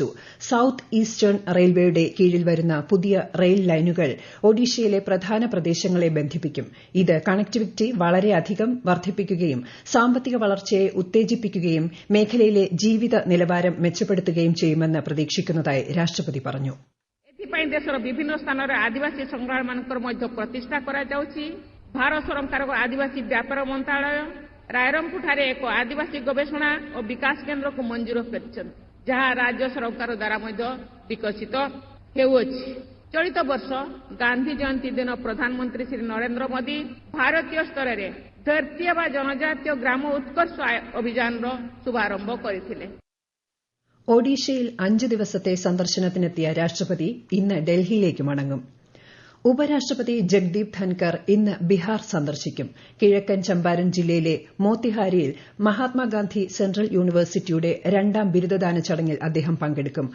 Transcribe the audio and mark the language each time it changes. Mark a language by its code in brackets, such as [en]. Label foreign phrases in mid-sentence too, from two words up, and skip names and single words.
[ml] സൌത്ത് ഈസ്റ്റേൺ റെയിൽവേയുടെ കീഴിൽ വരുന്ന പുതിയ റെയിൽ ലൈനുകൾ ഒഡീഷയിലെ പ്രധാന പ്രദേശങ്ങളെ ബന്ധിപ്പിക്കും. ഇത് കണക്ടിവിറ്റി വളരെയധികം വർദ്ധിപ്പിക്കുകയും സാമ്പത്തിക വളർച്ചയെ ഉത്തേജിപ്പിക്കുകയും മേഖലയിലെ ജീവിത നിലവാരം മെച്ചപ്പെടുത്തുകയും ചെയ്യുമെന്ന് പ്രതീക്ഷിക്കുന്നതായി രാഷ്ട്രപതി പറഞ്ഞു. [or] ଏଥିପାଇଁ ଦେଶର ବିଭିନ୍ନ ସ୍ଥାନରେ ଆଦିବାସୀ ସଂଗ୍ରହାଳୟମାନଙ୍କର ମଧ୍ୟ ପ୍ରତିଷ୍ଠା କରାଯାଉଛି. ଭାରତ ସରକାରଙ୍କ ଆଦିବାସୀ ବ୍ୟାପାର ମନ୍ତ୍ରଣାଳୟ ରାୟରଙ୍ଗପୁରଠାରେ ଏକ ଆଦିବାସୀ ଗବେଷଣା ଓ ବିକାଶ କେନ୍ଦ୍ରକୁ ମଞ୍ଜୁର କରିଛନ୍ତି, ଯାହା ରାଜ୍ୟ ସରକାର ଦ୍ୱାରା ମଧ୍ୟ ବିକଶିତ ହେଉଅଛି. ଚଳିତ ବର୍ଷ ଗାନ୍ଧୀ ଜୟନ୍ତୀ ଦିନ ପ୍ରଧାନମନ୍ତ୍ରୀ ଶ୍ରୀ ନରେନ୍ଦ୍ର ମୋଦି ଭାରତୀୟ ସ୍ତରରେ ଧରତୀୟ ବା ଜନଜାତୀୟ ଗ୍ରାମ ଉତ୍କର୍ଷ ଅଭିଯାନର ଶୁଭାରମ୍ଭ କରିଥିଲେ. [ml] ഒഡീഷയിൽ 5 ദിവസത്തെ സന്ദർശനത്തിനെത്തിയ രാഷ്ട്രപതി ഇന്ന് ഡൽഹിയിലേക്ക് മടങ്ങും. ഉപരാഷ്ട്രപതി ജഗ്ദീപ് ധൻകർ ഇന്ന് ബിഹാർ സന്ദർശിക്കും. കിഴക്കൻ ചമ്പാരൻ ജില്ലയിലെ മോത്തിഹാരിയിൽ മഹാത്മാഗാന്ധി സെൻട്രൽ യൂണിവേഴ്സിറ്റിയുടെ 2ാം ബിരുദദാന ചടങ്ങിൽ അദ്ദേഹം പങ്കെടുക്കും.